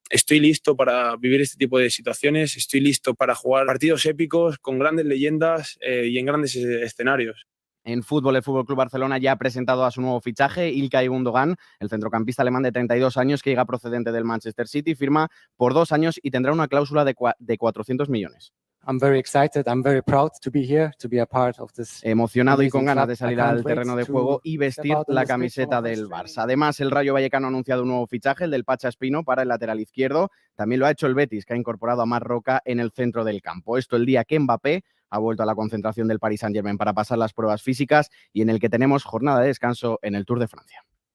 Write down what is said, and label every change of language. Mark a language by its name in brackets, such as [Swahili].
[Spanish] Estoy listo para vivir este tipo de situaciones, estoy listo para jugar partidos épicos con grandes leyendas y en grandes escenarios. En fútbol, el FC Barcelona ya ha presentado a su nuevo fichaje, İlkay Gundogan, el centrocampista alemán de 32 años que llega procedente del Manchester City, firma por 2 años y tendrá una cláusula de 400 millones. [English] I'm very excited, I'm very proud to be here, to be a part of this. [Spanish] Emocionado y con ganas de salir al terreno de juego y vestir la camiseta del Barça. Además, el Rayo Vallecano ha anunciado un nuevo fichaje, el del Pacha Espino, para el lateral izquierdo. También lo ha hecho el Betis, que ha incorporado a Marc Roca en el centro del campo. Esto el día que Mbappé ha vuelto a la concentración del Paris Saint-Germain para pasar las pruebas físicas y en el que tenemos jornada de descanso en el Tour de Francia.